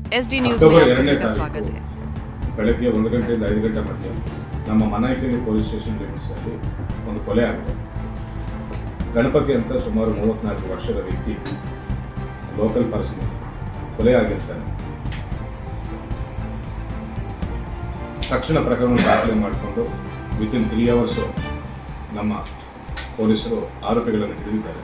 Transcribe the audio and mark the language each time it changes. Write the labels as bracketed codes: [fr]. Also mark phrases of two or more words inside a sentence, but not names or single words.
[hi] SD न्यूज़ में आप सभी का स्वागत है। [kn] ಬೆಳಗ್ಗೆ 1 ಗಂಟೆಯಿಂದ 5 ಗಂಟೆ ಮಧ್ಯೆ ನಮ್ಮ ಮನಾಯಕೇರಿ [en] police station [kn] ಲಿಮಿಟ್ಸಲ್ಲಿ ಒಂದು ಕೊಲೆ ಆಗಿದೆ. ಗಣಪತಿ ಅಂತ ಸುಮಾರು 34 ವರ್ಷದ ವ್ಯಕ್ತಿ, [en] local person [kn] ಕೊಲೆ ಆಗಿರ್ತಾನೆ. ತಕ್ಷಣ ಪ್ರಕರಣ ದಾಖಲೆ ಮಾಡಿಕೊಂಡು [en] within 3 hours [kn] ನಮ್ಮ ಪೊಲೀಸರು ಆರೋಪಿಗಳನ್ನು ಹಿಡಿದಿದ್ದಾರೆ.